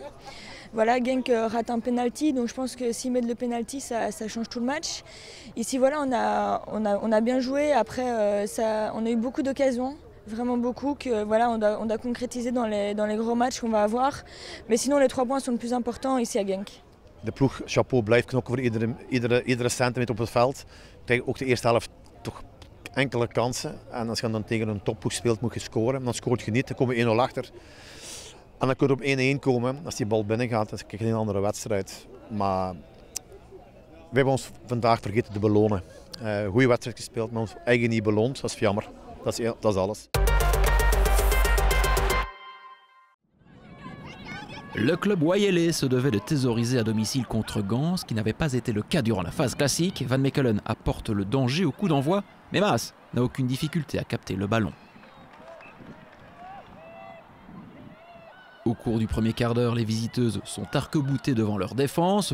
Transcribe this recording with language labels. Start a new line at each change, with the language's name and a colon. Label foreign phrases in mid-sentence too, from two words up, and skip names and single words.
French: Voilà, Genk rate un penalty, donc je pense que s'ils mettent le penalty, ça change tout le match. Ici, voilà, on a bien joué. Après, on a eu beaucoup d'occasions, vraiment beaucoup, que voilà, on doit concrétiser dans les gros matchs qu'on va avoir. Mais sinon, les 3 points sont le plus important ici à Genk.
Dutch: De ploeg, chapeau, blijft knokken voor iedere centimeter op het veld. Krijg ook de eerste helft toch enkele kansen. En als je dan tegen een topploeg speelt, moet je scoren. Dan scoort je niet, dan kom je 1-0 achter. En dan kun je op 1-1 komen. Als die bal binnen gaat, dan krijg je een andere wedstrijd. Maar we hebben ons vandaag vergeten te belonen. Goede wedstrijd gespeeld, maar ons eigen niet beloond. Dat is jammer. Dat is alles.
French: Le club Wayele se devait de thésauriser à domicile contre Gand, ce qui n'avait pas été le cas durant la phase classique. Van Mechelen apporte le danger au coup d'envoi, mais Maas n'a aucune difficulté à capter le ballon. Au cours du premier quart d'heure, les visiteuses sont arc-boutées devant leur défense.